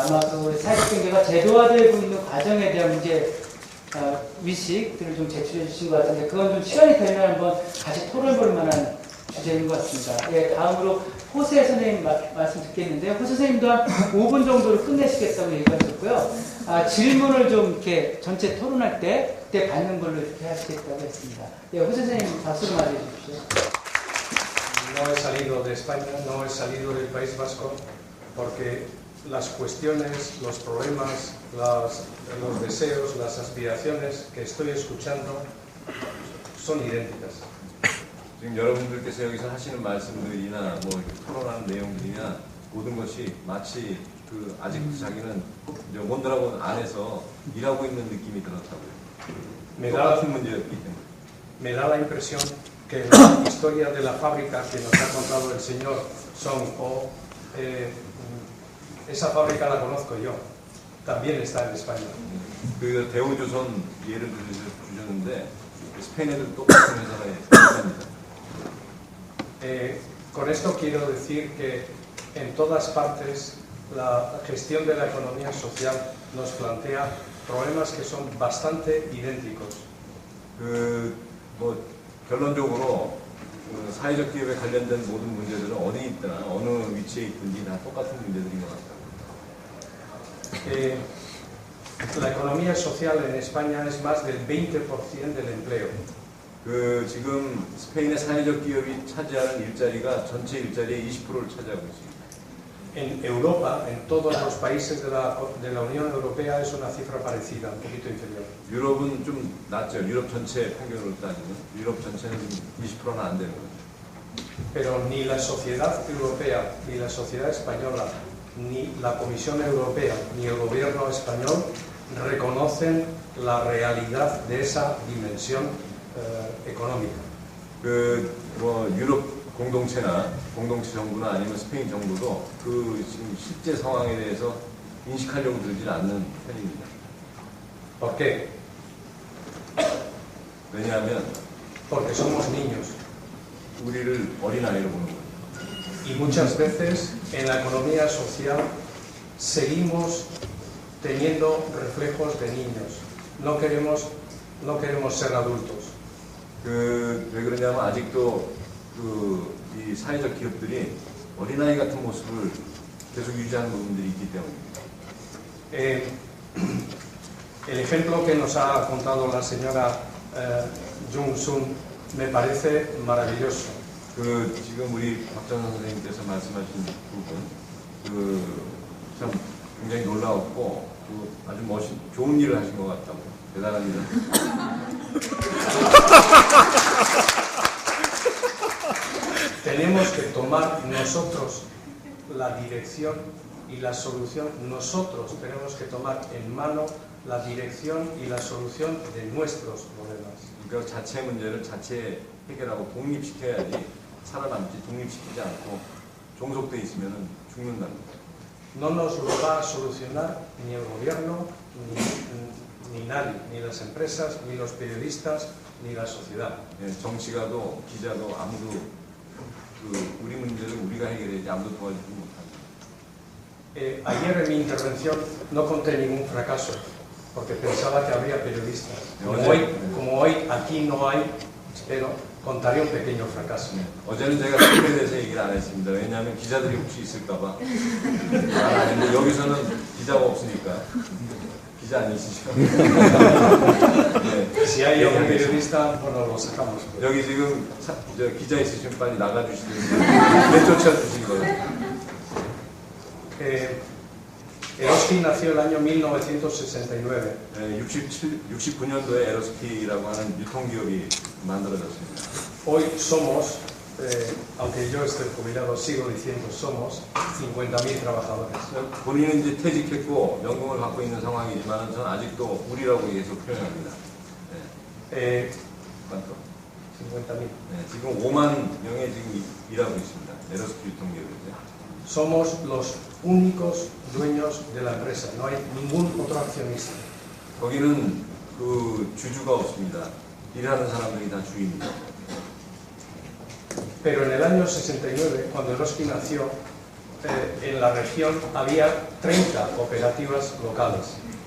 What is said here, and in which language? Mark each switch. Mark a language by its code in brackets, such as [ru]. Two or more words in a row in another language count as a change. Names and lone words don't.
[ko] 아마 그 사회적 경제가 제도화되고 있는 과정에 대한 문제 위식들을 좀 제출해 주신 것 같은데, 그건 좀 시간이 되면 한번 다시 토론해볼 만한 주제인 것 같습니다. 예, 다음으로 호세 선생님 말씀 듣겠는데요. 호세 선생님도 한 5분 정도로 끝내시겠다고 얘기하셨고요. 질문을 좀 이렇게 전체 토론할 때 그때 받는 걸로 이렇게 하시겠다고 했습니다. 예, 호세 선생님 박수로 맞이해 주십시오. [es] No he salido de España, no he salido del País Vasco, porque las cuestiones, los problemas, los deseos, las aspiraciones que estoy escuchando son idénticas. [ko] 지금 여러분들께서 여기서 하시는 말씀들이나 뭐 이렇게 토론하는 내용들이나 모든 것이 마치 그 아직도 자기는 원드라곤 안에서 일하고 있는 느낌이 들었다고요. 똑같은 문제였기 때문에. [es] Me da la impresión que la historia de la fábrica que nos ha contado el señor son esa fábrica la conozco yo, también está en España. [ko] 그 대우조선 예를 주셨는데 스페인에도 똑같은 회사가 있습니다. [es] Con esto quiero decir que en todas partes la gestión de la economía social nos plantea problemas que son bastante idénticos. [ko] 뭐 결론적으로 사회적 기업에 관련된 모든 문제들은 어디 있거나 어느 위치에 있든지 다 똑같은 문제들인 것 같아요. [es] La economía social en España es más del 20% del empleo. [ko] 지금 스페인의 사회적 기업이 차지하는 일자리가 전체 일자리의 20%를 차지하고 있습니다. [es] En Europa, en todos los países de la Unión Europea es una cifra parecida, un poquito inferior. [ko] 유럽은 좀 낮죠. 유럽 전체 평균으로 따지면 유럽 전체는 20%는 안 되는 거죠. [es] Pero ni la sociedad europea, ni la sociedad española, ni la Comisión Europea, ni el gobierno español reconocen la realidad de esa dimensión económica. [ko] 뭐 유럽 공동체나 공동체 정부나 아니면 스페인 정부도 지금 실제 상황에 대해서 인식하려고 들질 않는 편입니다. [es] ¿Por qué? [ko] 왜냐하면 [es] Porque somos niños. [ko] 우리를 어린아이로 보는 거예요. [es] Y muchas veces en la economía social seguimos teniendo reflejos de niños. No queremos ser adultos. [ko] 왜 그러냐면 아직도 이 사회적 기업들이 어린아이 같은 모습을 계속 유지하는 부분들이 있기 때문입니다. [es] El ejemplo que nos ha contado la señora Jung-sun me parece maravilloso. [ko] 지금 우리 박정선 선생님께서 말씀하신 부분, 참 굉장히 놀라웠고, 아주 좋은 일을 하신 것 같다고, 대단합니다. [es] Tenemos que tomar nosotros la dirección y la solución. Nosotros tenemos que tomar en mano la dirección y la solución de nuestros problemas. [ko] 그러니까 자체 문제를 자체 해결하고 독립시켜야지 살아남지, 독립시키지 않고 종속돼 있으면 죽는답니다. [es] No nos lo va a solucionar ni el gobierno, ni nadie, ni las empresas, ni los periodistas, ni la sociedad. [ko] 정치가도 기자도 아무도 우리 문제를 우리가 해결해야지 아무도 도와주지 못합니다. [es] Ayer en mi intervención no conté ningún fracaso, porque pensaba que habría periodistas. Como hoy aquí no hay, pero contaré un pequeño fracaso. [ko] 어제는 제가 스펙에 대해서 얘기를 안 했습니다. 왜냐하면 기자들이 혹시 있을까봐. 근데 여기서는 기자가 없으니까. 기자 아니시죠? 네. [es] Si hay algún periodista, bueno, lo sacamos. [ko] 여기 지금 기자 있으시면 빨리 나가주시든지 내쫓아주신 거예요. [es] Eroski nació el año 1969. [ko] 69년도에 에러스키라고 하는 유통기업이 만들어졌습니다. [es] Hoy somos, aunque yo esté jubilado, sigo diciendo somos 50.000 trabajadores. [ko] 본인은 이제 퇴직했고 연금을 받고 있는 상황이지만 저는 아직도 우리라고 계속 표현합니다. 네. 맞죠? 50.000. 네, 지금 5만 명이 지금 일하고 있습니다. 에러스키 유통기업이죠. [es] Somos los únicos dueños de la empresa. No hay ningún otro accionista. [ko] 거기는 주주가 없습니다. 일하는 사람들이 다 주입니다. [es] Pero en el año 69, cuando Eroski nació, en la región había 30 cooperativas locales.